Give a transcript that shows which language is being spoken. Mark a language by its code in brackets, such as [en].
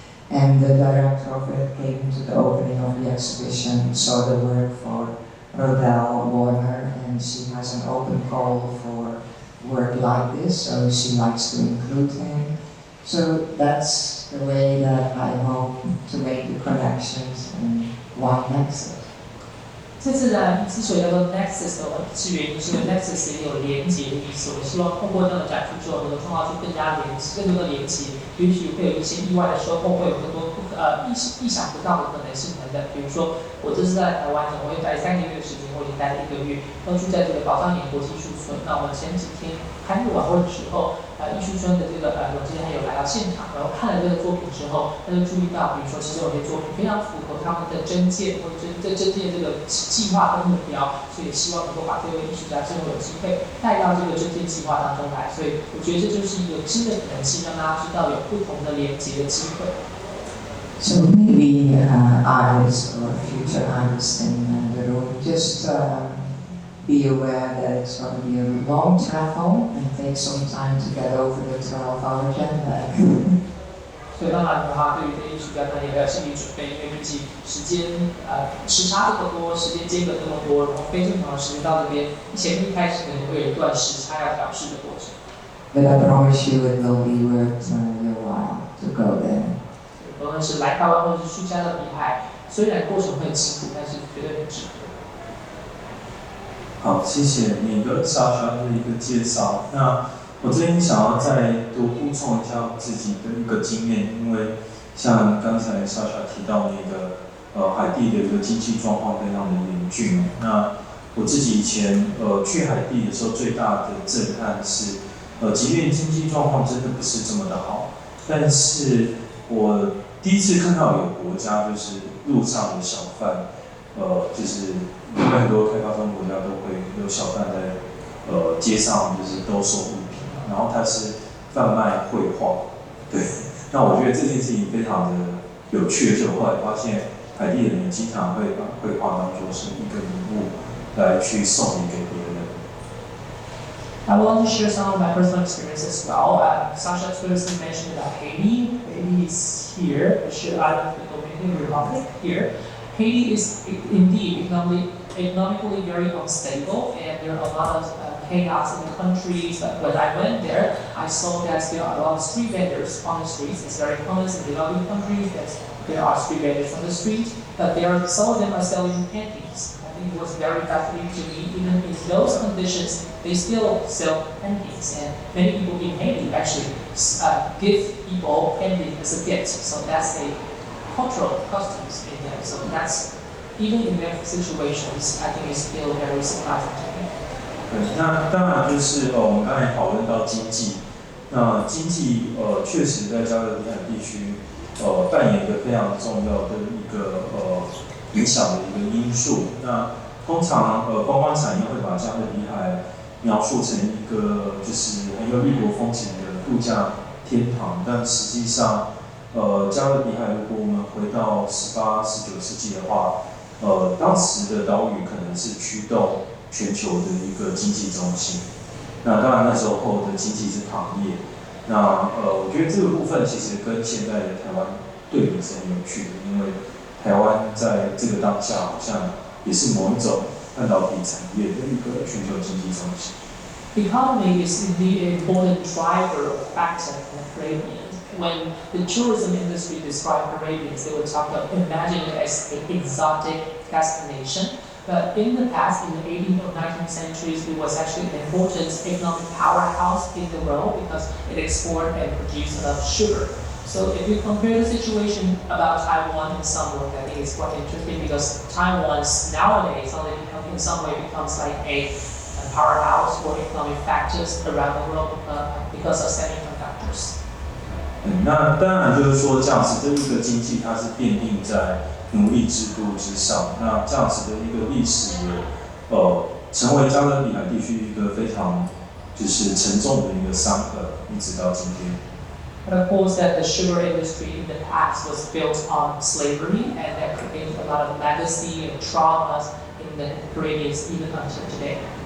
[en] And the director of it came to the opening of the exhibition, saw the work for Rodell Warner, and she has an open call for work like this, so she likes to include him. So that's the way that I hope to make the connections in one Nexus. [zh] 这次呢，之所以叫做 Nexus 的原因，是因为 Nexus 也有连结的意思。我希望通过这样的展出之后，能够创造出更多的连结，也许会有一些意外的收获，会有更多意想不到的可能性等等。比如说，我这次在台湾总会待3个月的时间，我已经待了1个月，都住在这个宝藏岩国际艺术村。那我们前几天开幕晚会的时候，艺术村的这个总监还有来到现场，然后看了这个作品之后，他就注意到，比如说其中有些作品非常符合他们的征件或者征件这个计划跟目标，所以希望能够把这位艺术家之后有机会带到这个征件计划当中来。所以我觉得这就是一个新的可能性，让大家知道有不同的连接的机会。 [en] So maybe artists or future artists in the room just be aware that it's going to be a long travel and take some time to get over the 12-hour jet lag. [zh] 所以当然的话，对于这些艺术家呢也要有心理准备，因为毕竟时间时差这么多，时间间隔这么多，然后非正常的时间到这边，前面一开始呢也会有一段时差要调试的过程。 [en] But I promise you it will be worth your while to go there. [zh] 无论是来台湾或者是去加勒比海，虽然过程会很辛苦，但是绝对很值得。好，谢谢你跟Sasha的一个介绍。那我这边想要再多补充一下我自己的一个经验，因为像刚才Sasha提到那个海地的一个经济状况非常的严峻。那我自己以前去海地的时候，最大的震撼是，即便经济状况真的不是这么的好，但是我第一次看到有国家就是路上的小贩，就是因为很多开发中国家都会有小贩在街上就是兜售物品，然后他是贩卖绘画，对，那我觉得这件事情非常的有趣，而且我后来发现海地人经常会把绘画当作是一个礼物来去送礼给别人。 [en] I want to share some of my personal experience as well. Sasha previously mentioned about Haiti. Haiti is here, out of the Dominican Republic here. Haiti is indeed economically very unstable, and there are a lot of chaos in the countries. But when I went there, I saw that there are a lot of street vendors on the streets. It's very common in developing countries that there are street vendors on the street, but some of them are selling paintings. It was very fascinating to me. Even in those conditions, they still sell paintings, and many people in Haiti actually give people paintings as a gift. So that's a cultural customs in them. So that's even in their situations, I think it's still very surprising to me. [zh] 对，那当然就是我们刚才讨论到经济，那经济确实在加勒比海地区扮演一个非常重要的一个影响的一个因素。那通常观光产业会把加勒比海描述成一个就是很有异国风情的度假天堂，但实际上加勒比海如果我们回到18、19世纪的话，当时的岛屿可能是驱动全球的一个经济中心。那当然那时候的经济是行业。那我觉得这个部分其实跟现在的台湾对比是很有趣的，因为台湾在这个当下好像也是某一种半导体产业的一个全球经济中心。 [en] Economy is indeed an important driver or factor in the Caribbean. When the tourism industry described Caribbeans, they would imagine it as an exotic destination. But in the past, in the 18th or 19th centuries, it was actually an important economic powerhouse in the world because it exported and produced a lot of sugar. So if you compare the situation about Taiwan in some way, I think it's quite interesting because Taiwan nowadays in some way becomes like a powerhouse for economic factors around the world because of semiconductors. [zh] 那当然就是说，这样子的一个经济，它是奠定在奴隶制度之上。那这样子的一个历史也，成为加勒比海地区一个非常就是沉重的一个伤痕，一直到今天。 [en] But of course, that the sugar industry in the past was built on slavery, and that created a lot of legacy and traumas in the Caribbean even until today.